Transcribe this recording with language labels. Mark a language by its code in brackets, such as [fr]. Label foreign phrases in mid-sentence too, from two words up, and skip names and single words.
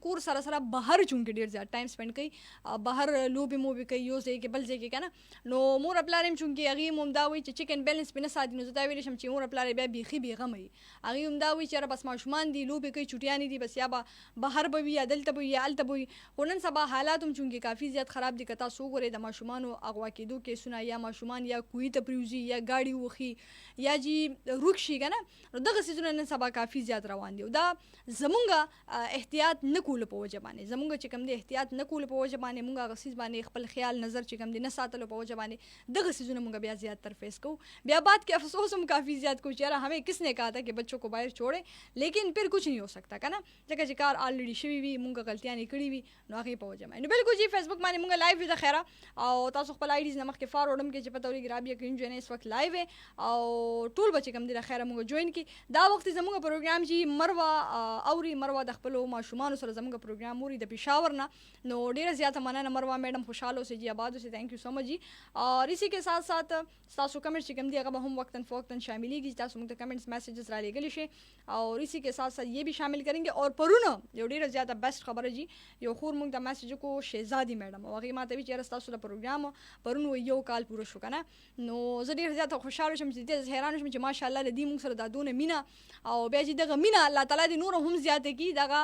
[ps] کور سره سره بهر چونکه ډېر زیات [en] time spend [ps] کوي بهر لوبې موبې کوي یو ځای کې بل ځای کې که نه نو مور پلار هم چونکه هغې هم دا وایي چې [en] check and balance [ps] پې نه ساتي نو زه دا ویلی شم چې مور پلار بیا بیخي بېغمه وي هغې هم دا وایي چې بس ماشومان دي لوبې کوي چټیانې دي بس یا به بهر به وي یا دلته به وي یا هلته به وي خو نن سبا حالات هم چونکې کافي زیات خراب دي که تاسو وګورئ د ماشومانو اغوا کېدو کیسونه یا ماشومان یا کوهي ته پرېوځي یا ګاډي وخي یا جی روک شي که نه نو دغه څیزونه نن سبا کافي زیات روان دي او دا زمونږ احتیاط نه کولو په وجه باندې زمونږ چې کوم دی احتیاط نه کولو په وجه باندې مونږ هغه څیز باندې خپل خیال نظر چې کوم دی نه ساتلو په وجه باندې دغه څیزونه مونږ بیا زیات تر فیس کوو بیا بعد کې افسوس هم کافی زیات کوو چې یاره [ur] ہمیں کس نے کہا تھا کہ بچوں کو باہر چھوڑے لیکن پھر کچھ نہیں ہو سکتا [ps] که نه ځکه چې کار الریډي شوي وي مونږ غلطیانې کړي وي نو هغې په وجه باندې نو بالکل جی فیسبوک باندې مونږ لایو وي د خیره او تاسو خپل آی ډیز نه مخکې فارورډ هم کړئ چې پته ولګي رابعه قیوم جو اس وخت لایو او ټول به چې کوم دی د خیره مونږ جوین کړي دا وخت زمونږ پروګرام جی مروه اوري مروه د خپلو ماشومانو سره زمونږ پروګرام اوري د پېښور نه نو ډېره زیاته مننه مروه میډم خوشحاله اوسئ جی آباد اوسئ [en] thank you so much [ps] جی. [ur] اور اسی کے ساتھ ساتھ [ps] تاسو کمنټ چې کوم دی هغه به هم وقتاً فوقتاً شاملېږي تاسو موږ ته کمنټس میسیجز را لیږلی شئ [ur] اور اسی کے ساتھ ساتھ یہ بھی شامل کریں گے. [ps] اور پرونه یو ډېره زیاته بیسټ خبره جی یو خور موږ ته میسیج وکړو شهزادي میډم او هغې ماته وي چې یاره ستاسو د پروګرام پرون یو کال پوره شو که نه نو زه ډېره زیاته خوشحاله شم چې دې حیرانه شم چې ماشاءالله له دې موږ سره دا دونه مینه او بیا چې دغه مینه الله تعالی دې نور هم زیاته کړي